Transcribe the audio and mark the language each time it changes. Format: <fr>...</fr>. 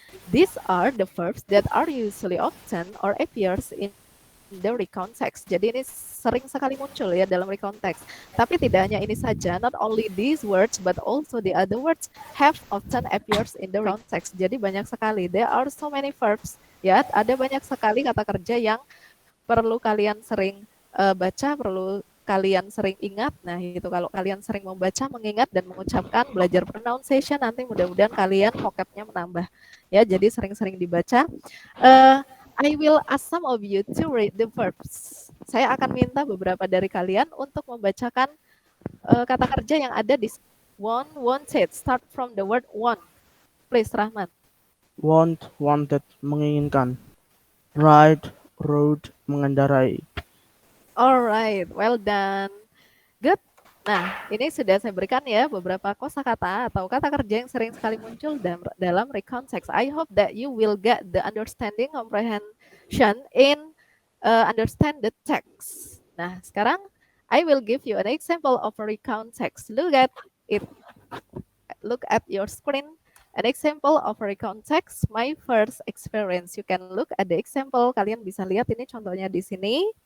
<en>These are the verbs that are usually often or appears in the recontext.</en> <id>Jadi ini sering sekali muncul ya dalam recontext. Tapi tidak hanya ini saja,</id> <en>not only these words but also the other words have often appears in the recontext.</en> <id>Jadi banyak sekali.</id> <en>There are so many verbs.</en> <id>Ya, ada banyak sekali kata kerja yang perlu kalian sering baca, perlu kalian sering ingat. Nah, itu kalau kalian sering membaca, mengingat dan mengucapkan, belajar pronunciation, nanti mudah-mudahan kalian vocabnya menambah. Ya, jadi sering-sering dibaca.</id> <en>I will ask some of you to read the verbs.</en> <id>Saya akan minta beberapa dari kalian untuk membacakan kata kerja yang ada di wanted.</id> <en>Start from the word want. Please, Rahman. Wanted, menginginkan. Ride, road, mengendarai. Alright, well done. Good.</en> <id>Nah, ini sudah saya berikan ya beberapa kosakata atau kata kerja yang sering sekali muncul dalam recontext.</id> <en>I hope that you will get the understanding, comprehension in understand the text.</en> <id>Nah, sekarang</id> <en>I will give you an example of a recontext. Look at it. Look at your screen. An example of a recontext. My first experience. You can look at the example.</en> <id>Kalian bisa lihat ini contohnya di sini.</id>